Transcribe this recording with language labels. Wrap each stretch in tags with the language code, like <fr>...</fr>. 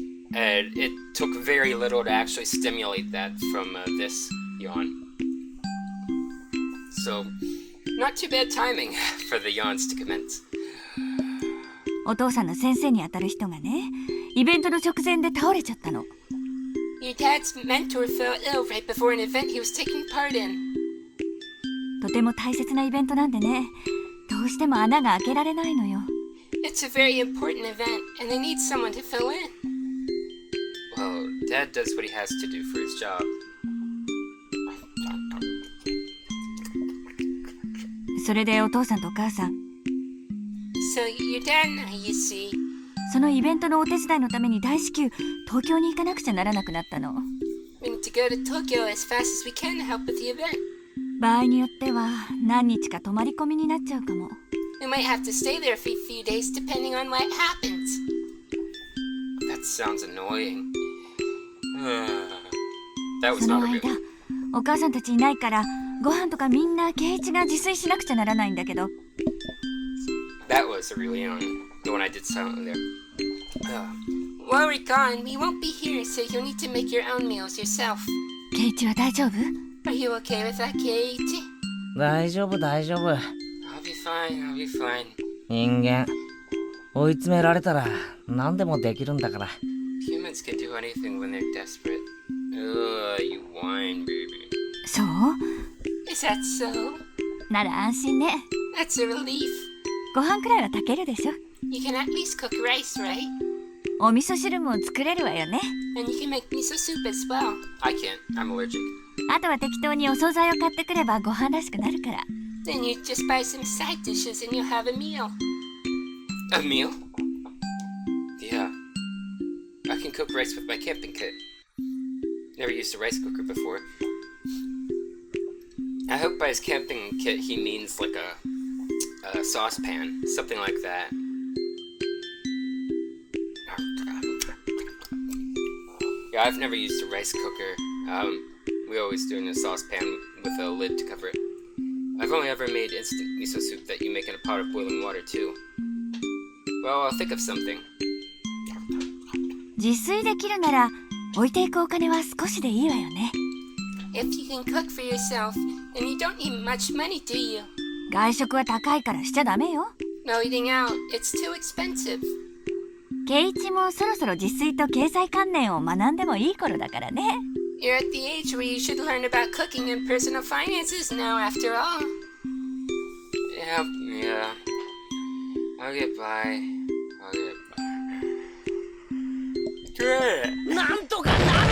<en>And it took very little to actually stimulate that from this yawn. So, not too bad timing for the yawns to commence.</en> <ja>お父さんの先生にあたる人がね、イベントの直前で倒れちゃったの。</ja> <en>Your dad's mentor fell ill right before an event he was taking part in.</en> <ja>とても大切なイベントなんでね、どうしても穴が開けられないのよ。</ja> <en>It's a very important event, and they need someone to fill in. Well, Dad does what he has to do for his job.</en> <ja>それでお父さんとお母さん、</ja> <en>So your dad and I, you see,</en> <ja>そのイベントのお手伝いのために大至急東京に行かなくちゃならなくなったの。</ja> <en>we need to go to Tokyo as fast as we can to help with the event.</en> <ja>場合によっては何日か泊まり込みになっちゃうかも。</ja> <en>We might have to stay there for a few days depending on what happens. That sounds annoying. That was</en> <ja>その</ja> <en>not a</en> <ja>間</ja> <en>real...</en> <ja>お母さんたちいないからご飯とかみんなKei-Yが自炊しなくちゃならないんだけど。</ja> <en>That was a real yawn. The one I did silently there. While we're gone, we won't be here, so you'll need to make your own meals yourself.</en> <ja>Kei-Yは大丈夫？</ja> <en>Are you okay with that, Kei-Y?</en> <ja>大丈夫大丈夫。</ja> <en>I'll be fine, I'll be fine.</en> <ja>人間、追い詰められたら何でもできるんだから。</ja> <en>Humans can do anything when they're desperate. You whine, baby.</en> <ja>そう？</ja> <en>Is that so?</en> <ja>なら安心ね。</ja> <en>That's a relief.</en> <ja>ご飯くらいは炊けるでしょ。</ja> <en>You can at least cook rice, right?</en> <ja>お味噌汁も作れるわよね。</ja> <en>And you can make miso soup as well. I can't, I'm allergic.</en> <ja>あとは適当にお惣菜を買ってくればご飯らしくなるから。</ja> <en>Then you just buy some side dishes and you'll have a meal. A meal? Yeah. I can cook rice with my camping kit. Never used a rice cooker before. I hope by his camping kit he means like a saucepan, something like that. Yeah, I've never used a rice cooker. We always do it in a saucepan with a lid to cover it. I've only ever made instant miso soup that you make in a pot of boiling water too. Well, I'll think of something.</en> <ja>自炊できるなら置いていくお金は少しでいいわよね。</ja> <en>If you can cook for yourself, then you don't need much money, do you?</en> <ja>外食は高いからしちゃダメよ。</ja> <en>No eating out, it's too expensive.</en> <ja>Kei-Yもそろそろ自炊と経済観念を学んでもいい頃だからね。</ja> <en>You're at the age where you should learn about cooking and personal finances now, after all. Yeah. I'll get by.</en> <ja>なんとかなるか</ja>